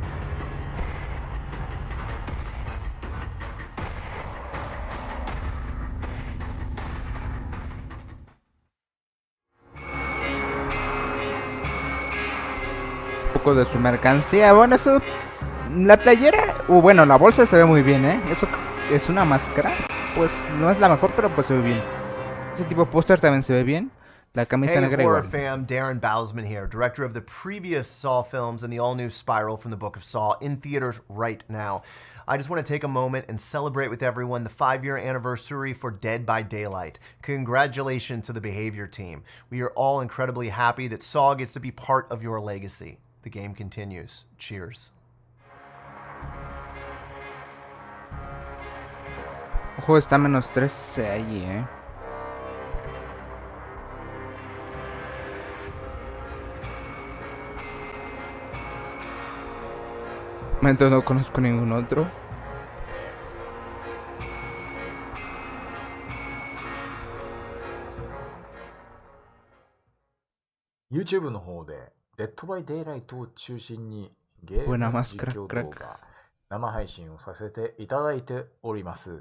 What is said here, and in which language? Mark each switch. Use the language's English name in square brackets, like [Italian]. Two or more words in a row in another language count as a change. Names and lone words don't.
[Spanish] Un poco de su mercancía. Bueno, eso, la playera, bueno, la bolsa se ve muy bien, Eso es una máscara, pues no es la mejor, pero pues se ve bien. Ese tipo de póster también se ve bien. La camisa negra horror igual. [English] fam, Darren Bowsman here, director of the previous Saw films and the all-new Spiral from the Book of Saw in theaters right now. I just want to take a moment and celebrate with everyone the 5-year anniversary for Dead by Daylight. Congratulations to the Behavior team. We are all incredibly happy that Saw gets to be part of your legacy. The game continues. Cheers. [Spanish] Ojo, está menos 13 ahí, momento no conozco ningún otro. [Japanese] YouTube の方で Dead by Daylight を中心にゲームの実況動画生配信をさせていただいております。